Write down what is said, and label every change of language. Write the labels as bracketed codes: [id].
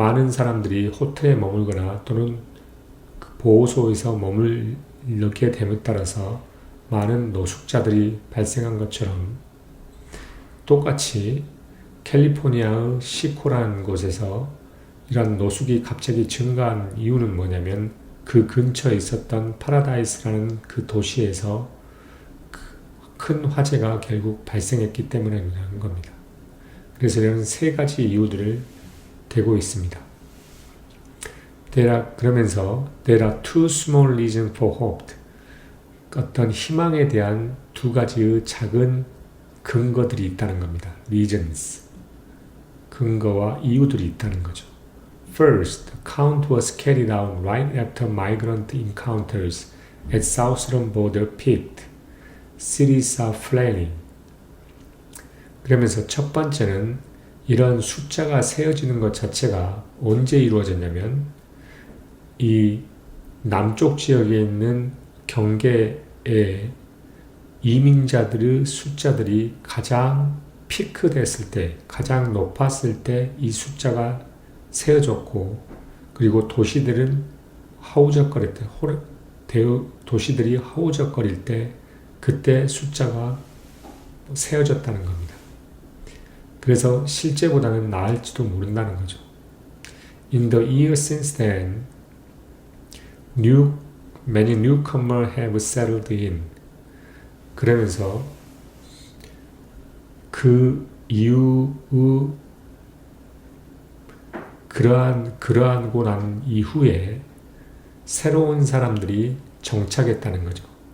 [ko] 사람들이 호텔에 머물거나 또는 보호소에서 머물게 됨에 따라서 많은 노숙자들이 발생한 것처럼 똑같이 캘리포니아의 시코라는 곳에서 이런 노숙이 갑자기 증가한 이유는 뭐냐면 그 근처에 있었던 파라다이스라는 그 도시에서 큰 화재가 결국 발생했기 때문이라는 겁니다. 그래서 이런 세 가지 이유들을 대고 있습니다. 그러면서 [en] There are two small reasons for hope. [ko] 어떤 희망에 대한 두 가지의 작은 근거들이 있다는 겁니다. [en] Reasons. [ko] 근거와 이유들이 있다는 거죠. [en] First, the count was carried out right after migrant encounters at southern border peaked. Cities are flailing. [ko] 그러면서 첫 번째는 이런 숫자가 세어지는 것 자체가 언제 이루어졌냐면 이 남쪽 지역에 있는 경계에 이민자들의 숫자들이 가장 피크됐을 때, 가장 높았을 때 이 숫자가 세어졌고, 그리고 도시들은 허우적거릴 때, 도시들이 허우적거릴 때 그때 숫자가 세어졌다는 겁니다. 그래서 실제보다는 나을지도 모른다는 거죠. [en] In the years since then, many newcomers have settled in. [ko] 그러면서 그 이후의 그러하고 난 이후에 새로운 사람들이 정착했다는 거죠.